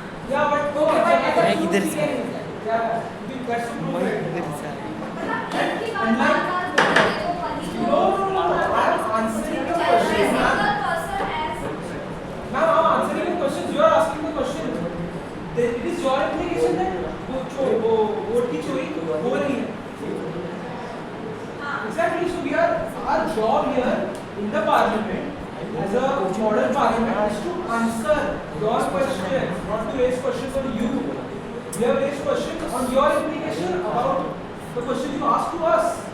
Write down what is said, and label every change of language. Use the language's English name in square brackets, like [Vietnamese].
[English] Yeah, but no. [Hindi] मैं किधर से आया? [English] Yeah, that's the proof. [Hindi] मैं किधर से आया? एक ही बार बार-बार बोलते हो, वही तो- [English] No. I am answering your Every question. single person has Ma'am, I'm answering the questions. You are asking the question. It is your implication that [Hindi] वो वोट की चोरी हो रही है. [English] Exactly. So our job here in the parliament, as a model parliament, is to answer your questions, not to raise questions on you. We have raised questions on your implication about the question you asked to us.